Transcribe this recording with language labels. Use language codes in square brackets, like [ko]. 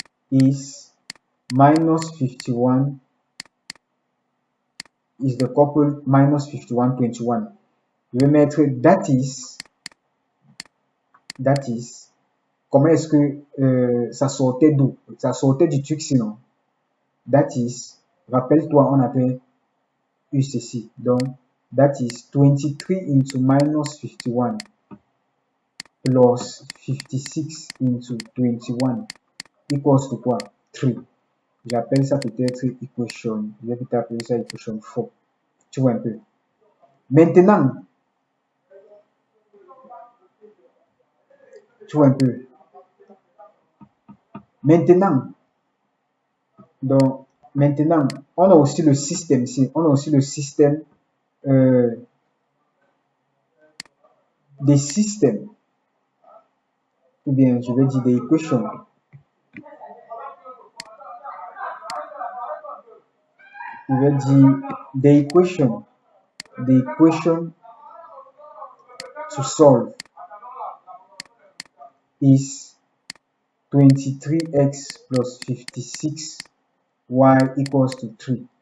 [en] is minus 51 is the couple minus 51, 21. [fr] Je vais mettre [en] that is, [fr] comment est-ce que ça sortait d'où? Ça sortait du truc sinon. [en] That is, [fr] rappelle-toi, on avait eu ceci. Donc, [en] that is 23 into minus 51 plus 56 into 21 equals to quoi? 3. [fr] J'appelle ça peut-être equation. Je vais peut-être appeler ça equation 4. Tu vois un peu. Maintenant, tu vois un peu. Maintenant, donc, maintenant, on a aussi le système ici. On a aussi le système des systèmes. Ou bien, je vais dire des équations. Je vais dire des équations. [en] The equation to solve is 23x plus 56y equals to 3.